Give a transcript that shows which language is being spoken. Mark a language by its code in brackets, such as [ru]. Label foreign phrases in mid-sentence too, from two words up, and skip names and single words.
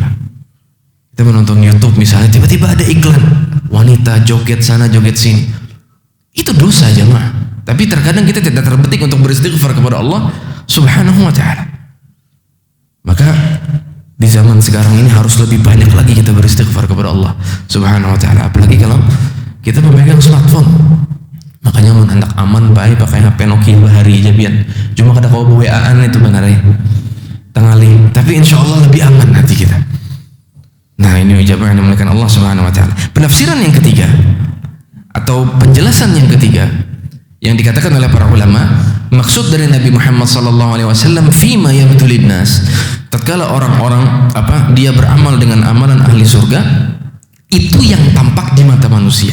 [id] Kita menonton YouTube misalnya, tiba-tiba ada iklan wanita joget sana joget sini, itu dosa jemaah. Tapi terkadang kita tidak terbetik untuk beristighfar kepada [ar] الله سبحانه وتعالى. [id] Maka di zaman sekarang ini harus lebih banyak lagi kita beristighfar kepada [ar] الله سبحانه وتعالى, [id] apalagi kalau kita memegang smartphone. [bjn] Makanya mun hendak aman bae pakai HP Nokia bahari jabian. Cuma kada kau WA-an itu benar ya. [id] Tengali, tapi [ar] إن شاء الله [id] lebih aman hati kita. Nah ini jamaah yang dimuliakan [ar] الله سبحانه وتعالى. [id] Penafsiran yang ketiga atau penjelasan yang ketiga yang dikatakan oleh para ulama, maksud dari Nabi Muhammad SAW [ar] فيما يبدو للناس, [id] tatkala orang-orang dia beramal dengan amalan ahli surga, itu yang tampak di mata manusia.